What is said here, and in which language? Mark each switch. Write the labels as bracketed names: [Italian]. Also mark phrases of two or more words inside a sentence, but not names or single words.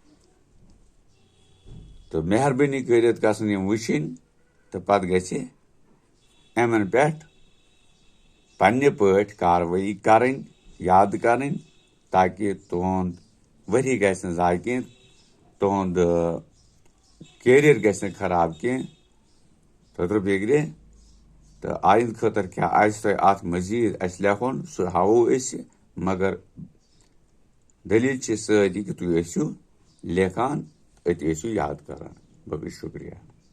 [Kashmiri] تہٕ مہربٲنی کٔرِتھ گژھن یِم وٕچھِنۍ تہٕ پتہٕ گژھِ یِمن پٮ۪ٹھ پننہِ پٲٹھۍ کاروٲیی کرٕنۍ، یاد کرٕنۍ، تاکہِ تُہنٛد ؤری گژھِ نہٕ ضایہِ کینٛہہ، تُہنٛد کیریَر گژھِ نہٕ خراب کینٛہہ تتر بیگرے تو آئند خاطر کیا آسہِ تۄہہِ اتھ مزید اَسہِ لیکھُن سُہ ہاوو أسۍ مگر دلیٖل چھِ سۭتۍ یہِ کہِ تُہۍ ٲسِو لیکھان أتی ٲسِو یاد کران باقٕے شُکریہ.